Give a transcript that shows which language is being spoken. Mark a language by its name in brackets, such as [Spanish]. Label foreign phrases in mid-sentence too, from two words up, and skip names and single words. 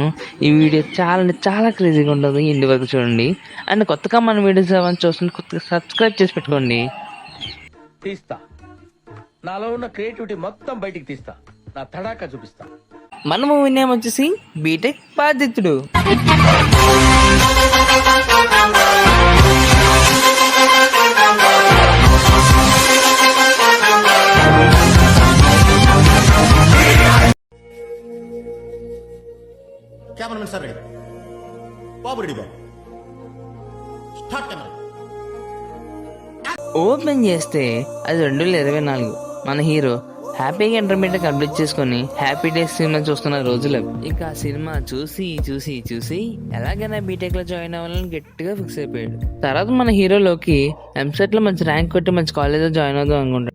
[Telugu] ఈ వీడియో చాలా అంటే చాలా క్రేజీగా ఉంటుంది. ఇంటి వరకు చూడండి. అండ్ కొత్తగా మన వీడియోస్ ఏమైనా చూస్తుంటే కొత్తగా సబ్స్క్రైబ్ చేసి పెట్టుకోండి. తీస్తా నాలో ఉన్న క్రియేటివిటీ మొత్తం బయటికి తీస్తా, నా తడాకా చూపిస్తా. మన [English] movie name [Telugu] వచ్చేసి బీటెక్ బాధితుడు. [English] cameraman sir ready babu ready babu start camera [Telugu] ఓపెన్ చేస్తే అది 2024. మన హీరో హ్యాపీగా [English] intermediate complete [Telugu] చేసుకుని హ్యాపీ డేస్ సినిమా చూస్తున్న రోజులు. ఇక ఆ సినిమా చూసి చూసి చూసి ఎలాగైనా బీటెక్ లో జాయిన్ అవ్వాలని గట్టిగా ఫిక్స్ అయిపోయాడు. తర్వాత మన హీరోలోకి ఎంసెట్ లో మంచి ర్యాంక్ కొట్టి మంచి కాలేజ్ లో జాయిన్ అవుదాం అనుకుంటాడు.